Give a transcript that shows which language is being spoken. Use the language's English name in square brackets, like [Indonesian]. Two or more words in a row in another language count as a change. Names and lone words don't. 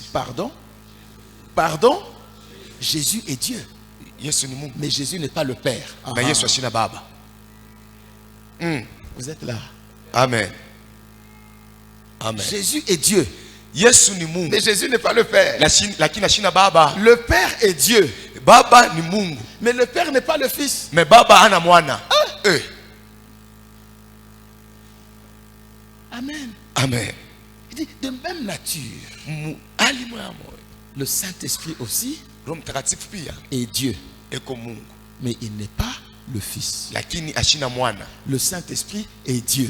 [French] Pardon? Pardon? Jésus est Dieu. Mais Jésus n'est pas le Père. Vous êtes là. Amen. Amen. Jésus est Dieu. Mais Jésus n'est pas le Père. [Swahili] Baba. [French] Le Père est Dieu. [Swahili] Baba ni Mungu. [French] Mais le Père n'est pas le Fils. [Swahili] Mais Baba ana mwana. [French] Amen. [Swahili] Amen. [French] Il dit de même nature. Le Saint-Esprit aussi est Dieu. Mais il n'est pas le Fils. Le Saint-Esprit est Dieu.